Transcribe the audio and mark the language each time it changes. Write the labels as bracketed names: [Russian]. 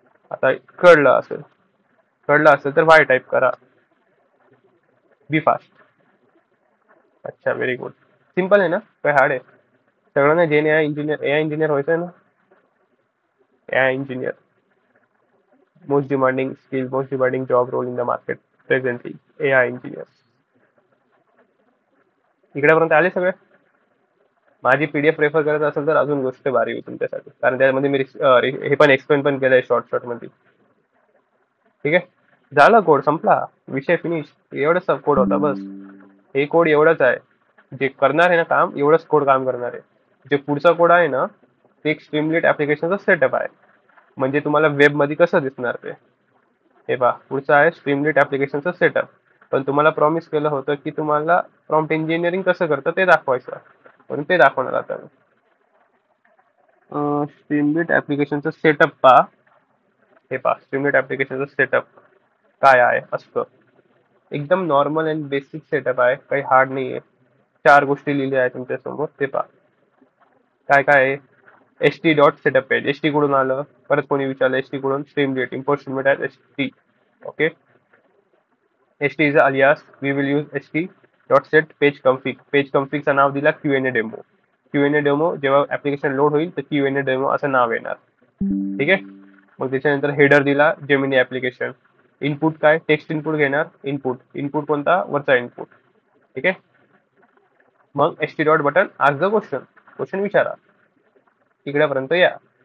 [Marathi] आता कळलं असेल तर वाय टाईप करा. [English] Be fast. [Marathi] अच्छा, व्हेरी गुड. सिंपल आहे ना, काय हार्ड आहे? सगळ्यांना जे एआय इंजिनियर व्हायचं आहे ना, AI engineer. [English] Most demanding skill, most demanding job role in the market presently, AI engineer. [Marathi] इकडेपर्यंत आले सगळे? माझी पीडीएफ रेफर करत असेल तर अजून गोष्ट भारी होईल तुमच्यासाठी, कारण त्यामध्ये मी हे पण एक्सप्लेन पण केलंय शॉर्ट मध्ये. ठीक आहे, झालं, कोड संपला, विषय फिनिश. एवढंच कोड होता बस. हे कोड एवढंच आहे, जे करणार आहे ना काम, एवढंच कोड काम करणार आहे. जे पुढचा कोड आहे ना, ते एक स्ट्रीमलीट ऍप्लिकेशनचा सेटअप आहे. म्हणजे तुम्हाला वेब मध्ये कसं दिसणार ते. हे पहा, पुढचं आहे स्ट्रीमलीट ऍप्लिकेशनचा सेटअप. पण तुम्हाला प्रॉमिस केलं होतं की तुम्हाला प्रॉम्प्ट इंजिनिअरिंग कसं करतं ते दाखवायचं, म्हणून ते दाखवणार आता मी. स्ट्रीमलीट ऍप्लिकेशनचा सेटअप पहा. हे पहा, स्ट्रीमलीट ऍप्लिकेशनचा सेटअप काय आहे असतं. एकदम नॉर्मल अँड बेसिक सेटअप आहे, काही हार्ड नाही आहे. 4 गोष्टी लिहिल्या आहेत तुमच्या समोर, ते पहा. काय काय आहे, H T dot setup page. H T कडून आलं, परत कोणी विचारलं एच टी कडून, स्ट्रीमलीट import स्ट्रीमलीट H T. [English] Okay, H T is alias, we will use H T dot set page config. [Marathi] Page कन्फिगचं नाव दिला क्यूएनए डेमो. क्यूएनए डेमो जेव्हा application load होईल तर क्यूएनए डेमो असं नाव येणार. ठीक आहे. मग त्याच्यानंतर हेडर दिला जेमिनी ऍप्लिकेशन. इनपुट काय, टेक्स्ट इनपुट घेणार. इनपुट कोणता, वरचा इनपुट. ठीक आहे. मग एच टी डॉट बटन [English] आज the question [Marathi] विचारा. इकडेपर्यंत या.